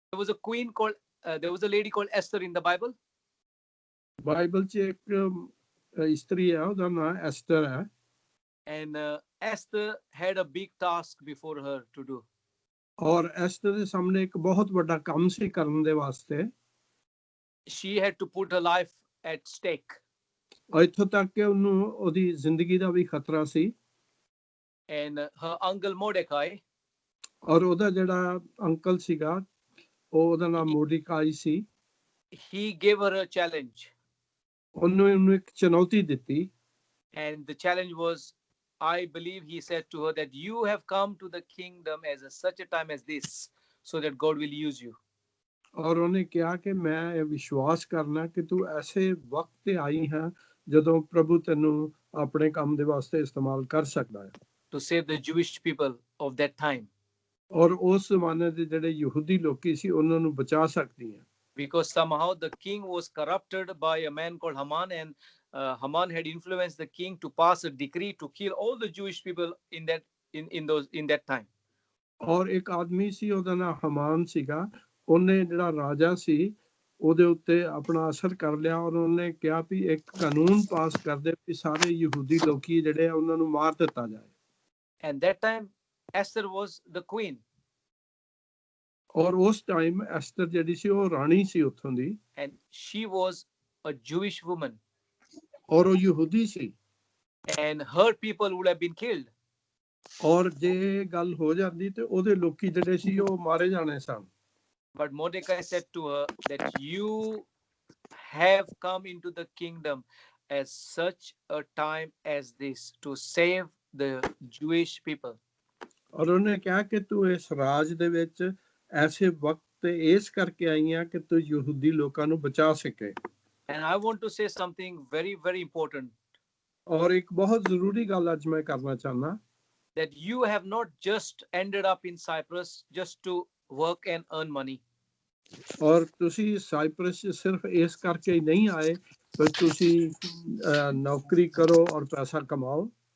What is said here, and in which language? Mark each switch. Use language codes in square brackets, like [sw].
[en] there was a queen called, there was a lady called Esther in the Bible. [pa] Bible 'ਚ ਇੱਕ ਇਸਤਰੀ ਹੈ, ਉਹਦਾ ਨਾਂ ਐਸਟਰ ਹੈ। [en] And Esther had a big task before her to do. [pa] ਔਰ Aster ਦੇ ਸਾਹਮਣੇ ਇੱਕ ਬਹੁਤ ਵੱਡਾ ਕੰਮ ਸੀ ਕਰਨ ਦੇ ਵਾਸਤੇ। [en] She had to put her life at stake. [pa] ਇੱਥੋਂ ਤੱਕ ਕਿ ਉਹਨੂੰ ਉਹਦੀ ਜ਼ਿੰਦਗੀ ਦਾ ਵੀ ਖਤਰਾ ਸੀ। [en] And her uncle Mordecai, [pa] ਔਰ ਉਹਦਾ ਜਿਹੜਾ ਅੰਕਲ ਸੀਗਾ, ਉਹਦਾ ਨਾਮ ਮੋਰਦੇਕਾਈ ਸੀ। [en] he gave her a challenge. [pa] ਉਹਨੂੰ ਇੱਕ ਚੁਣੌਤੀ ਦਿੱਤੀ। [en] And the challenge was, I believe he said to her that you have come to the kingdom as such a time as this, so that God will use you. [pa] ਔਰ ਉਹਨੇ ਕਿਹਾ ਕਿ ਮੈਂ ਇਹ ਵਿਸ਼ਵਾਸ ਕਰਨਾ ਕਿ ਤੂੰ ਐਸੇ ਵਕਤ ਤੇ ਆਈ ਹੈ ਜਦੋਂ ਪ੍ਰਭੂ ਤੈਨੂੰ ਆਪਣੇ ਕੰਮ ਦੇ ਵਾਸਤੇ ਇਸਤੇਮਾਲ ਕਰ ਸਕਦਾ ਹੈ। [en] To save the Jewish people of that time. [pa] ਔਰ ਉਸ ਜ਼ਮਾਨੇ ਦੇ ਜਿਹੜੇ ਯਹੂਦੀ ਲੋਕੀ ਸੀ ਉਹਨਾਂ ਨੂੰ ਬਚਾ ਸਕਦੀ ਹੈ। [en] Because somehow the king was corrupted by a man called Haman, and Haman had influenced the king to pass a decree to kill all the Jewish people in that time. [pa] ਔਰ ਇੱਕ ਆਦਮੀ ਸੀ, ਉਹਦਾ ਨਾਮ ਹਮਾਨ ਸੀਗਾ। ਉਹਨੇ ਜਿਹੜਾ ਰਾਜਾ ਸੀ ਉਹਦੇ ਉੱਤੇ ਆਪਣਾ ਅਸਰ ਕਰ ਲਿਆ ਔਰ ਉਹਨੇ ਕਿਹਾ ਵੀ ਇੱਕ ਕਾਨੂੰਨ ਪਾਸ ਕਰ ਦੇ ਵੀ ਸਾਰੇ ਯਹੂਦੀ ਲੋਕੀ ਜਿਹੜੇ ਆ ਉਹਨਾਂ ਨੂੰ ਮਾਰ ਦਿੱਤਾ ਜਾਏ। [en] And that time Esther was the queen. [pa] ਔਰ ਉਸ ਟਾਈਮ ਐਸਟਰ ਜਿਹੜੀ ਸੀ ਉਹ ਰਾਣੀ ਸੀ ਉੱਥੋਂ ਦੀ। [en] And she was a Jewish woman. [pa] ਔਰ ਉਹ ਯਹੂਦੀ ਸੀ। [en] And her people would have been killed. [pa] ਔਰ ਜੇ ਗੱਲ ਹੋ ਜਾਂਦੀ ਤੇ ਉਹਦੇ ਲੋਕੀ ਜਿਹੜੇ ਸੀ ਉਹ ਮਾਰੇ ਜਾਣੇ ਸਨ। [en] But Mordecai said to her that you have come into the kingdom as such a time as this to save the Jewish people. [pa] ਔਰ ਉਹਨੇ ਕਿਹਾ ਕਿ ਤੂੰ ਇਸ ਰਾਜ ਦੇ ਵਿੱਚ ਐਸੇ ਵਕਤ ਤੇ ਇਸ ਕਰਕੇ ਆਈ ਆ ਕਿ ਤੂੰ ਯਹੂਦੀ ਲੋਕਾਂ ਨੂੰ ਬਚਾ ਸਕੇ। [en] And I want to say something very, very important. [pa] ਔਰ ਇੱਕ ਬਹੁਤ ਜ਼ਰੂਰੀ ਗੱਲ ਅੱਜ ਮੈਂ ਕਰਨਾ ਚਾਹੁੰਦਾ। [en] That you have not just ended up in Cyprus just to work and earn money. [pa] ਔਰ ਤੁਸੀਂ ਸਾਈਪਰਸ ਸਿਰਫ ਇਸ ਕਰਕੇ ਹੀ ਨਹੀਂ ਆਏ ਪਰ ਤੁਸੀਂ ਨੌਕਰੀ ਕਰੋ ਔਰ ਪੈਸਾ ਕਮਾਓ।